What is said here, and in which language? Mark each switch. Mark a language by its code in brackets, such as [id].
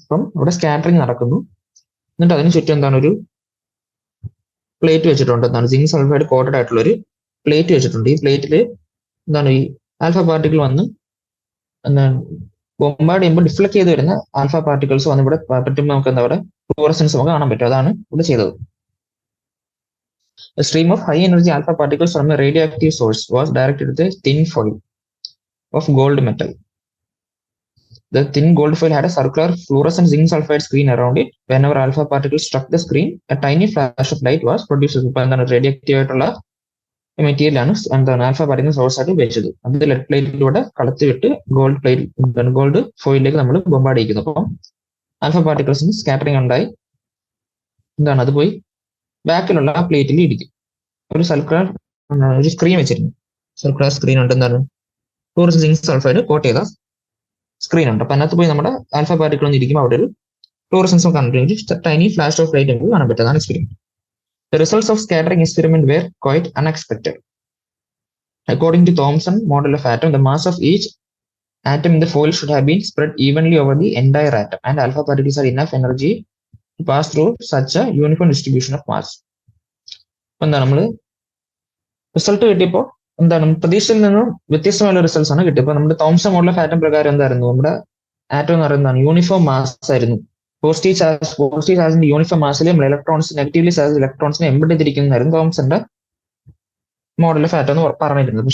[ml] അപ്പം അവിടെ സ്കാറ്ററിങ് നടക്കുന്നു. എന്നിട്ട് അതിന് ചുറ്റും എന്താണ് ഒരു പ്ലേറ്റ് വെച്ചിട്ടുണ്ട്. എന്താണ്, സിങ്ക് സൾഫൈഡ് കോട്ടഡ് ആയിട്ടുള്ള ഒരു പ്ലേറ്റ് വെച്ചിട്ടുണ്ട്. ഈ പ്ലേറ്റിൽ എന്താണ് ഈ ആൽഫ പാർട്ടിക്കിൾ വന്ന് എന്താണ് ബൊമ്പാർഡ് ചെയ്യുമ്പോൾ ഡിഫ്ലക്ട് ചെയ്ത് വരുന്ന ആൽഫ പാർട്ടിക്കിൾസ് വന്ന് ഇവിടെ പറ്റുമ്പോൾ നമുക്ക് എന്താ പറയുക, ഫ്ലൂറസൻസ് നമുക്ക് കാണാൻ പറ്റും. അതാണ് ഇവിടെ ചെയ്തത്. [en] A stream of high energy alpha particles from a radioactive source was directed to the thin foil of gold metal. The thin gold foil had a circular fluorescent zinc sulfide screen around it. Whenever alpha particles struck the screen, a tiny flash of light was produced. [ml] ഇപ്പോൾ എന്താണ്, radioactive ആയിട്ടുള്ള material ആണ് എന്താണ് alpha particle source ആയിട്ട് ഉപയോഗിച്ചത്. അത് lead പ്ലേറ്റിലൂടെ കടത്തിവിട്ട് gold ഫോയിലേക്ക് നമ്മൾ bombard ചെയ്യിക്കുന്നു. അപ്പം ആൽഫ പാർട്ടിക്കിൾസിന് സ്കാറ്ററിംഗ് ഉണ്ടായി. എന്താണ്, അത് പോയി ബാക്കിലുള്ള ആ പ്ലേറ്റിൽ ഇടിക്കും. ഒരു സർക്കുലർ ഒരു സ്ക്രീൻ വെച്ചിരുന്നു. സർക്കുലർ സ്ക്രീൻ ഉണ്ട്. എന്താണ്, ഫ്ലൂറസെന്റ് സിങ്ക് സൾഫൈഡ് കോട്ട് ചെയ്ത സ്ക്രീൻ ഉണ്ട്. അപ്പൊ അതിനകത്ത് പോയി നമ്മുടെ ആൽഫ പാർട്ടിക്കിൾ ഒന്ന് ഇരിക്കുമ്പോൾ അവിടെ ഒരു ഫ്ലൂറസൻസ് കണ്ടിട്ട് [en] tiny flash of light [ml] നമുക്ക് കാണാൻ പറ്റും. അതാണ് experiment. [en] The results of scattering experiment were quite unexpected. According to Thomson model of atom, the mass of each atom in the foil should have been spread evenly over the entire atom, and alpha particles had enough energy to pass through such a uniform distribution of mass. [ml] എന്താണ്, നമ്മൾ result കിട്ടിയപ്പോൾ എന്താണ്, പ്രതീക്ഷയിൽ നിന്നും വ്യത്യസ്തമായ results ആണ് കിട്ടിയത്. നമ്മുടെ തോംസൺ മോഡൽ ഓഫ് ആറ്റം പ്രകാരം എന്തായിരുന്നു, നമ്മുടെ ആറ്റം എന്ന് പറയുന്നതാണ് യൂണിഫോം മാസ് ആയിരുന്നു. പോസിറ്റീവ് ചാർജിന്റെ യൂണിഫോം മാസിൽ നമ്മൾ electrons, negatively charge ഇലക്ട്രോൺസിനെ embed ചെയ്തിരിക്കുന്നതായിരുന്നു തോംസന്റെ model of atom എന്ന് പറഞ്ഞിരുന്നത്.